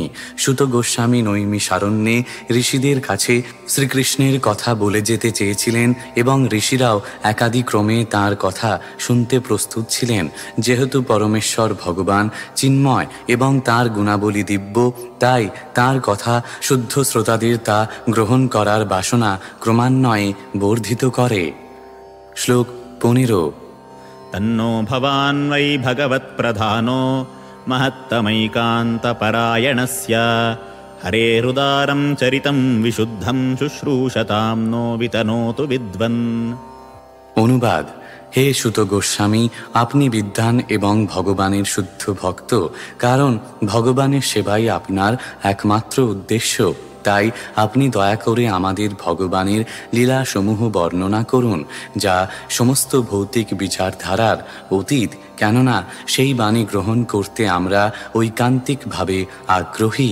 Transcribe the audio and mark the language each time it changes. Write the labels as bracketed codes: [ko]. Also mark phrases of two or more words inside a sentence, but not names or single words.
[bn] সুত গোস্বামী নৈমিষারণ্যে ঋষিদের কাছে শ্রীকৃষ্ণের কথা বলে যেতে চেয়েছিলেন এবং ঋষিরাও একাদিক্রমে তাঁর কথা শুনতে প্রস্তুত ছিলেন। যেহেতু পরমেশ্বর ভগবান চিন্ময় এবং তাঁর গুণাবলী দিব্য, তাই তাঁর কথা শুদ্ধ শ্রোতাদের তা গ্রহণ করার বাসনা ক্রমান্বয়ে বর্ধিত করে। শ্লোক 15। [sa] तन्नो भवान् वै भगवत्प्रधानो महत्तमैकान्तपरायणस्य हरेरुदारं चरितं विशुद्धं शुश्रूषतां नो वितनोतु विद्वन्। [bn] অনুবাদ: হে সুত গোস্বামী, আপনি বিদ্বান এবং ভগবানের শুদ্ধ ভক্ত, কারণ ভগবানের সেবাই আপনার একমাত্র উদ্দেশ্য। তাই আপনি দয়া করে আমাদের ভগবানের লীলাসমূহ বর্ণনা করুন, যা সমস্ত ভৌতিক বিচারধারার অতীত, কেননা সেই বাণী গ্রহণ করতে আমরা ঐকান্তিকভাবে আগ্রহী।